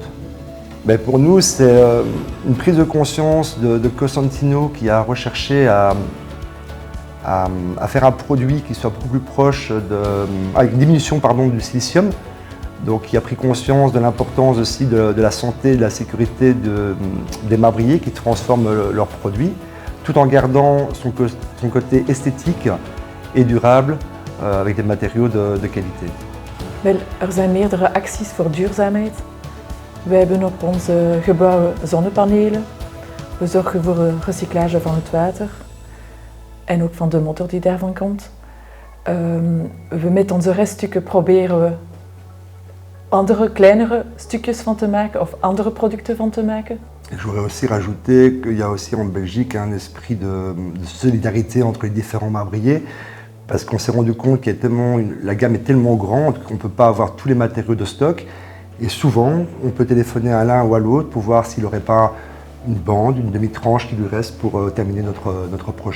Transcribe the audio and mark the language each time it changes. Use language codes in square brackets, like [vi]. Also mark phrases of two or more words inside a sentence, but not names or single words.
[fr] Ben pour nous, c'est une prise de conscience de Costantino qui a recherché à faire un produit qui soit beaucoup plus proche avec une diminution du silicium, donc qui a pris conscience de l'importance aussi de la santé et de la sécurité des marbriers qui transforment leurs produits, tout en gardant son côté esthétique et durable avec des matériaux de qualité. [nl] Wel, zijn meerdere acties voor duurzaamheid. Wij hebben op onze gebouwen zonnepanelen. We zorgen voor recyclage van het water en ook van de motor die daarvan komt. We met onze reststukken proberen we andere kleinere stukjes van te maken of andere producten van te maken. [fr] Je voudrais aussi rajouter qu'il y a aussi en Belgique un esprit de solidarité entre les différents marbriers. Parce qu'on s'est rendu compte que la gamme est tellement grande qu'on ne peut pas avoir tous les matériaux de stock. Et souvent, on peut téléphoner à l'un ou à l'autre pour voir s'il n'aurait pas une bande, une demi-tranche qui lui reste pour terminer notre projet.